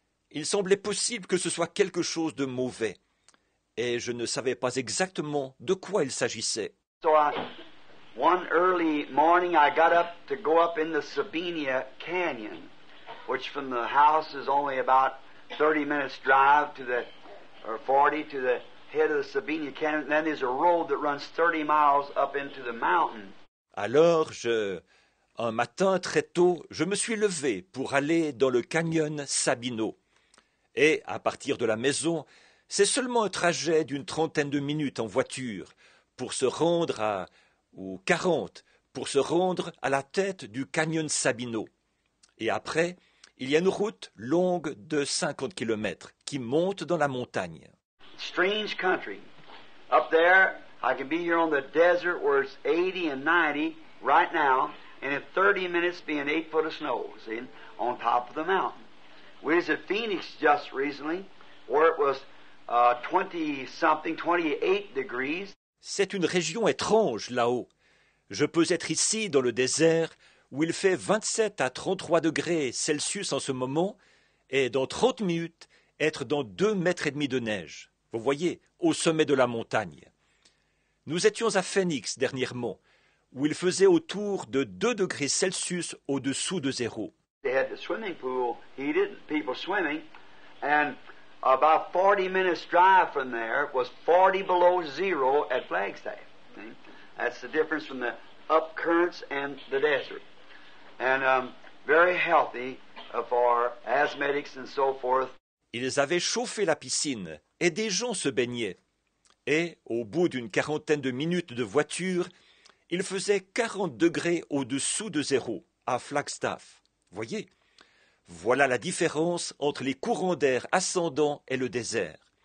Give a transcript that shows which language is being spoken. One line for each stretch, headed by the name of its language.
French: Il semblait possible que ce soit quelque chose de mauvais, et je ne savais pas exactement de quoi il s'agissait.
English: One early morning, I got up to go up in the Sabina Canyon, which from the house is only about 30 minutes drive or 40 to the head of the Sabina Canyon. And then there's a road that runs 30 miles up into the mountain.
French: Alors, un matin très tôt, je me suis levé pour aller dans le canyon Sabino. Et à partir de la maison, c'est seulement un trajet d'une 30aine de minutes en voiture pour se rendre ou 40, pour se rendre à la tête du canyon Sabino. Et après, il y a une route longue de 50 kilomètres qui monte dans la montagne.
English: Strange country. Up there, I can be here on the desert where it's 80 and 90 right now, and in 30 minutes be an 8 foot of snow, see, on top of the mountain. We was at Phoenix just recently, where it was 28 degrees.
French: C'est une région étrange là-haut. Je peux être ici dans le désert où il fait 27 à 33 degrés Celsius en ce moment et dans 30 minutes être dans 2,5 mètres de neige. Vous voyez, au sommet de la montagne. Nous étions à Phoenix dernièrement où il faisait autour de 2 degrés Celsius au-dessous de zéro.
English: They had the swimming pool heated, people swimming, and about 40 minutes drive from there was 40 below zero at Flagstaff. See? That's the difference from the up currents and the desert. And very healthy for asthmatics and so forth.
French: Ils avaient chauffé la piscine et des gens se baignaient. Et, au bout d'une 40aine de minutes de voiture, il faisait 40 degrés au-dessous de zéro, à Flagstaff. Voyez, voilà la différence entre les courants d'air ascendants et le désert.